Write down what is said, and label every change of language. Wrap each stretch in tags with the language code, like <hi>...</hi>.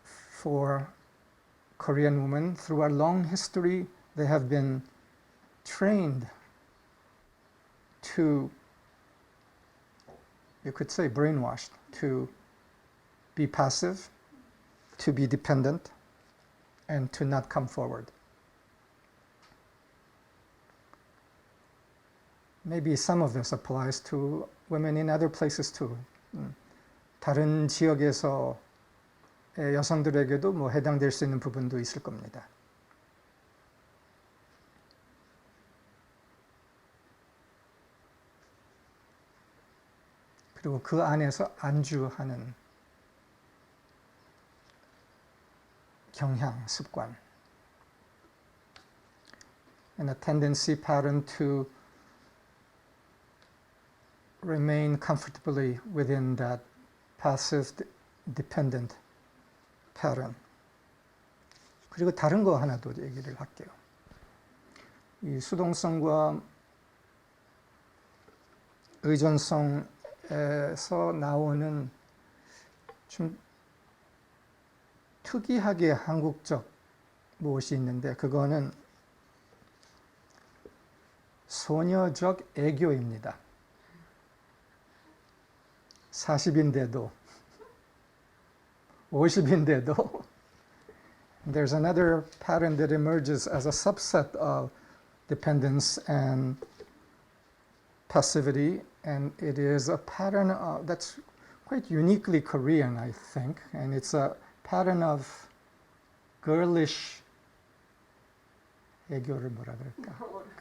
<en>For Korean women, through our long history, they have been trained to, you could say brainwashed, to be passive, to be dependent, and to not come forward. Maybe some of this applies to women in other places too.</en> <ko>다른 지역에서 여성들에게도 뭐 해당될 수 있는 부분도 있을 겁니다. 그리고 그 안에서 안주하는 경향, 습관.</ko> <en>And a tendency pattern to remain comfortably within that passive dependent pattern.</en> <ko>그리고 다른 거 하나 더 얘기를 할게요. 이 수동성과 의존성에서 나오는 좀 특이하게 한국적 무엇이 있는데 그거는 소녀적 애교입니다. 40인데도 50인데도</ko> <en>there's another pattern that emerges as a subset of dependence and passivity, and it is a pattern that's quite uniquely Korean, I think, and it's a pattern of girlish</en> <ko>애교를 뭐라 그럴까?</ko>